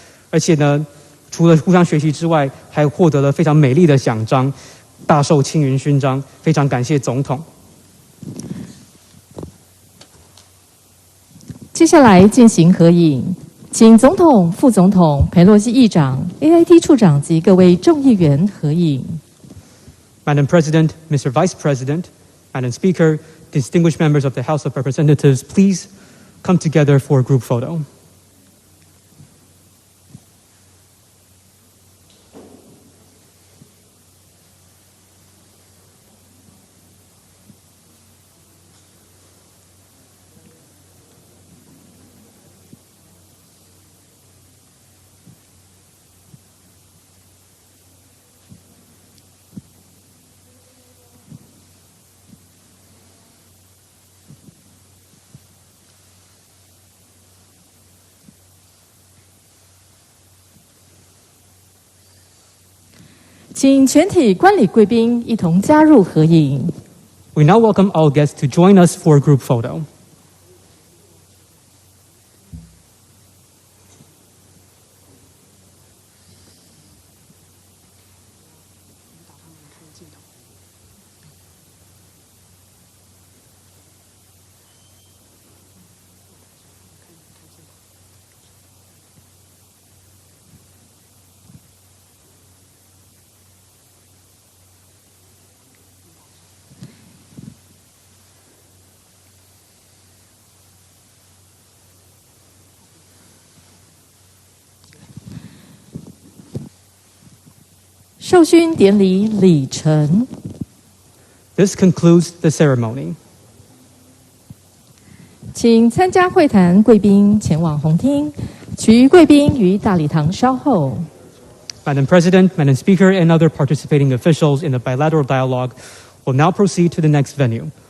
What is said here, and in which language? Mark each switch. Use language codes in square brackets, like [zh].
[zh] 而且呢，除了互相学习之外，还获得了非常美丽的奖章，大受青云勋章，非常感谢总统。接下来进行合影，请总统、副总统、裴洛西议长、AIT 处长及各位众议员合影。 [en] Madam President, Mr. Vice President, Madam Speaker, distinguished members of the House of Representatives, please come together for a group photo. [zh] 请全体观礼贵宾一同加入合影。 [en] We now welcome all guests to join us for a group photo. [zh] 授勋典礼礼成。 [en] This concludes the ceremony. [zh] 请参加会谈贵宾前往红厅，其余贵宾于大礼堂稍后。 [en] Madam President, Madam Speaker, and other participating officials in the bilateral dialogue will now proceed to the next venue.